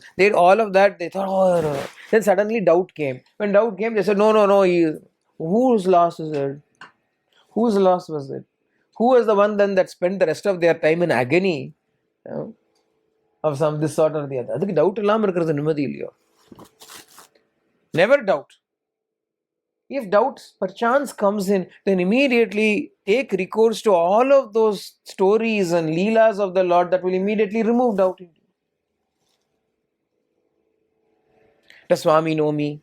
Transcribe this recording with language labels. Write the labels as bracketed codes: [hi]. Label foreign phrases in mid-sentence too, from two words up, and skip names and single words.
[en] They did all of that. They thought, oh, no. Then suddenly doubt came. When doubt came, they said, no. Whose loss is it? Whose loss was it? Who was the one then that spent the rest of their time in agony of some this sort or the other? [ta] அதுக்கு doubt இல்லாம இருக்கிறது நிம்மதி இல்லையோ. [en] Never doubt. If doubt perchance comes in, then immediately take recourse to all of those stories and leelas of the Lord that will immediately remove doubt in you. Does Swami know me?